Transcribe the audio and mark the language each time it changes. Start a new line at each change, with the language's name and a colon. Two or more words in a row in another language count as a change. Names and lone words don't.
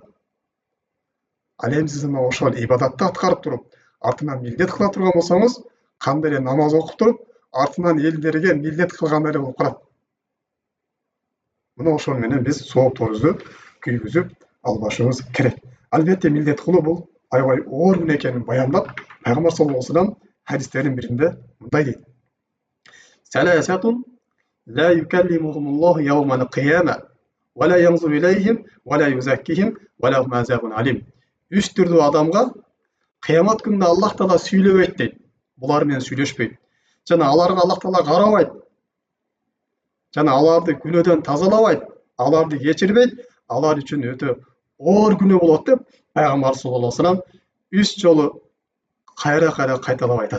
Kyrgyz: Ал эми сиз ошол ибадатты аткарып туруп, артынан милдет кыла турган болсоңуз, кандай эле намаз окуп туруп, артынан элдерге милдет кылгандай эле болуп калат. Мына ошол менен биз соопторубузду күйгүзүп албашыбыз керек. Албетте милдет кылуу бул аябай оор күнөө экенин баяндап, пайгамбар
Arabic: صلى الله عليه وسلم
Kyrgyz: хадистеринин биринде мындай дейт.
Arabic: ثلاثة لا يكلمهم الله يوم القيامة ولا ينظر إليهم ولا يزكيهم ولهم عذاب أليم.
Kyrgyz: Үч түрдүү адамга кыямат күнүндө Аллах Таала сүйлөбөйт дейт. Булар менен сүйлөшпөйт. Жана аларга Аллах Таала карабайт. Жана аларды күнөөдөн тазалабайт, аларды кечирбейт, алар үчүн өтө оор күнөө болот деп пайгамбар
Arabic: صلى الله عليه وسلم
Kyrgyz: 3 жолу кайра кайталап айтат.